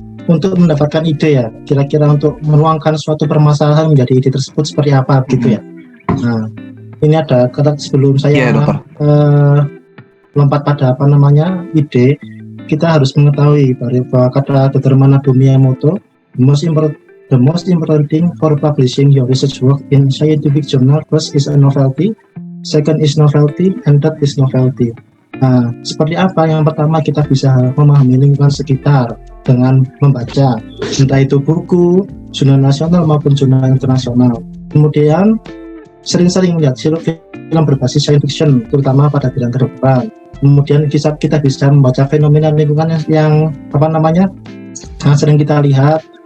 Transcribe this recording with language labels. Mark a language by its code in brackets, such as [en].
[id] Untuk mendapatkan ide ya, kira-kira untuk menuangkan suatu permasalahan menjadi ide tersebut seperti apa gitu ya. Nah, ini ada kata sebelum saya Dokter. lompat pada apa namanya ide, kita harus mengetahui bahwa kata Dr. [en] Miyamoto, the most important thing for publishing your research work in scientific journal first is a novelty, second is novelty, and third is novelty. [id] Nah, seperti apa? Yang pertama kita bisa memahami lingkungan sekitar dengan membaca, entah itu buku, jurnal nasional maupun jurnal internasional. Kemudian sering-sering melihat film berbasis science fiction, terutama pada bidang kedokteran. Kemudian kita bisa membaca fenomena lingkungan yang sering kita lihat.